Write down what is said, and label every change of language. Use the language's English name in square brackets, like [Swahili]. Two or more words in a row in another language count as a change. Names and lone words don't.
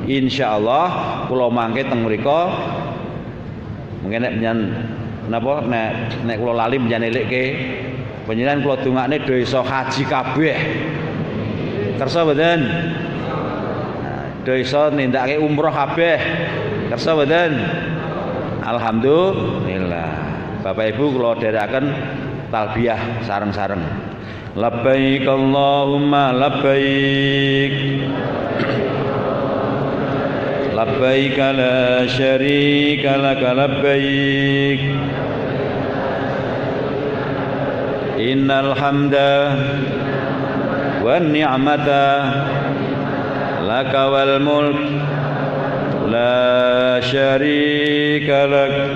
[Javanese] Insyaallah kula mangke teng mriku mungkin nek panjenengan napa nek kula lali panjenengan elikke panjenengan kula dongakne do iso haji kabeh. Kersa mboten? Do iso nindakake umroh kabeh. Kersa mboten? Alhamdulillah. Bapak Ibu kula dherekaken talbiyah sareng-sareng. [Arabic] لبيك اللهم لبيك. لبيك لا شريك لك لبيك. إن الحمد والنعمة لك والملك لا شريك لك.